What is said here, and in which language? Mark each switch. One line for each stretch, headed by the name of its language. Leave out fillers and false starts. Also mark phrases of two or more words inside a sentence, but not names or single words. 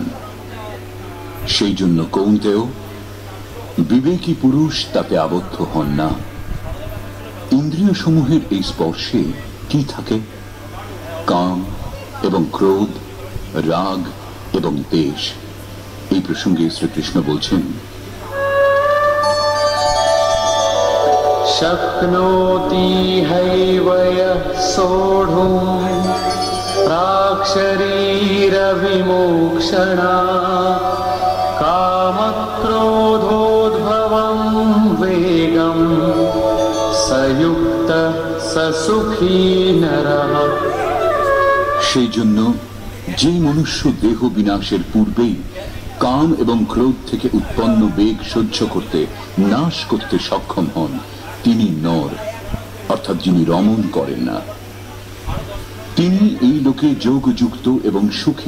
Bangla: সেই জন্য কৌন্তেয়, বিবেকী পুরুষ তাতে আবদ্ধ হন না। ইন্দ্রিয় সমূহের এই স্পর্শে কি থাকে? কাম এবং ক্রোধ, রাগ এবং দ্বেষ। এই প্রসঙ্গে শ্রীকৃষ্ণ বলছেন,
Sanskrit: शक्नोति हैव यः सोढुम् प्राक्शरीरविमोक्षणात् कामक्रोधोद्भवं वेगं स युक्तः स सुखी नरः।
Bangla: সেই জন্য যে মনুষ্য দেহ বিনাশের পূর্বেই কাম এবং ক্রোধ থেকে উৎপন্ন বেগ সহ্য করতে, নাশ করতে সক্ষম হন, তিনি নর, অর্থাৎ যিনি রমণ করেন না। তিনি এই লোকে যোগযুক্ত এবং সুখী।